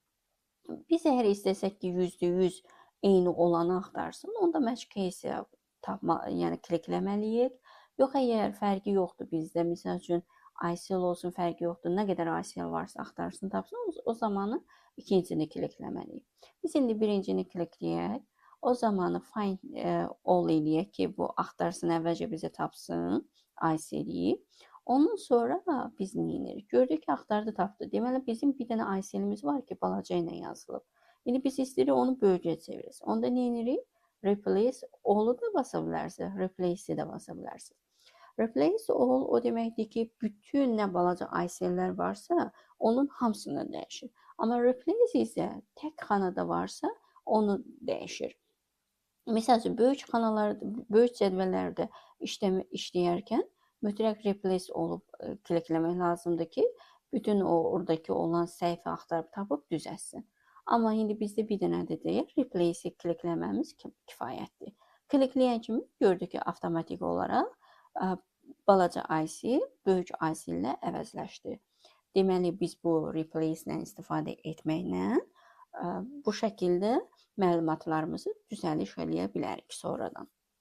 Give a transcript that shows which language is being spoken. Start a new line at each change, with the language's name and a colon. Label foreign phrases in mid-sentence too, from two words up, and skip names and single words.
Azerbaijani: Biz əgər istəsək ki, %100 eyni olanı axtarsın, onda
English: match case-ə
Azerbaijani: yəni klikləməliyik. Yox, əgər fərqi yoxdur bizdə, misal üçün ICL olsun, fərqi yoxdur, nə qədər ICL varsa axtarsın, tapsın, o zamanı ikincisini klikləməliyik. Biz indi birincini klikləyək, o zamanı
English: find all
Azerbaijani: eləyək ki, bu axtarsın, əvvəlcə bizə tapsın ICL-i. Ondan sonra biz nə edirik? Gördük ki, axtardı, tapdı. Deməli, bizim bir dənə ICL-imiz var ki, balaca ilə yazılıb. İndi biz istəyirik onu böyüyə çeviririz. Onda nə edirik?
English: Replace all-u
Azerbaijani: da basa bilərsiniz, replace-i də basa bilərsiniz.
English: Replace all
Azerbaijani: o deməkdir ki, bütün nə balaca ICL-lər varsa, onun hamısını dəyişir. Amma replace isə tək xanada varsa, onu dəyişir. Məsəl üçün, böyük cədvəllərdə işləyərkən mütləq replace olub klikləmək lazımdır ki, bütün oradakı olan səhifə axtarıb tapıb düzəlsin. Amma indi bizdə bir dənədir deyək, replace-i klikləməmiz kifayətdir. Klikləyən kimi gördük ki, avtomatik olaraq balaca ICL böyük ICL ilə əvəzləşdi. Deməli, biz bu replace-lə istifadə etməklə bu şəkildə məlumatlarımızı düzəliş eləyə bilərik sonradan.